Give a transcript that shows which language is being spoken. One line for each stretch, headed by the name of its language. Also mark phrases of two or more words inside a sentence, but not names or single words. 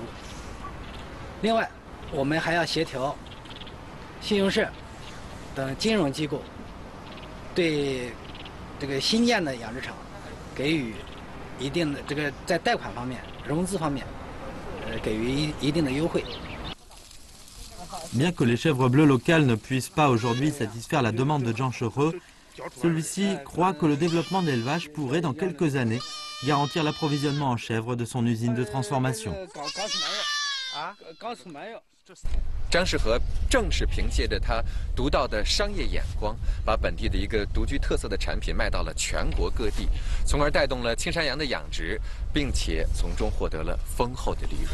Chinese: 另外，我们还要协调信用社等金融机构。对这个新建的养殖场给予一定的在贷款方面、融资方面，给予一定的优惠。
French: Bien que les chèvres bleues locales ne puissent pas aujourd'hui satisfaire la demande de Zhang Shehe, celui-ci croit que le développement de l'élevage pourrait, dans quelques années, garantir l'approvisionnement en chèvres de son usine de transformation.
Chinese: 张世和正是凭借着他独到的商业眼光，把本地的一个独具特色的产品卖到了全国各地，从而带动了青山羊的养殖，并且从中获得了丰厚的利润。